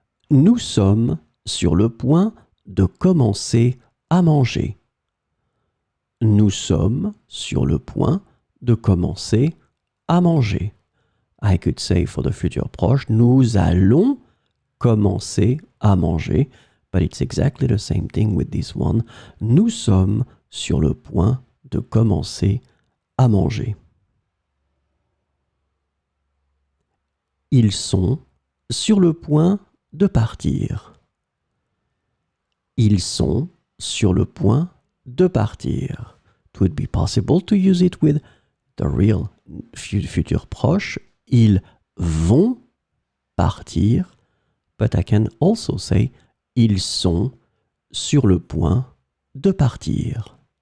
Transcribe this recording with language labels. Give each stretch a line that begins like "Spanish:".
French: Nous sommes sur le point de commencer à manger. Nous sommes sur le point de commencer à manger.
English: I could say for the futur proche,
French: nous allons commencer à manger,
English: but it's exactly the same thing with this one.
French: Nous sommes sur le point de commencer à manger. Ils sont sur le point de partir. Ils sont sur le point de partir.
English: It would be possible to use it with the real futur proche.
French: Ils vont partir.
English: But I can also say
French: ils sont sur le point de partir.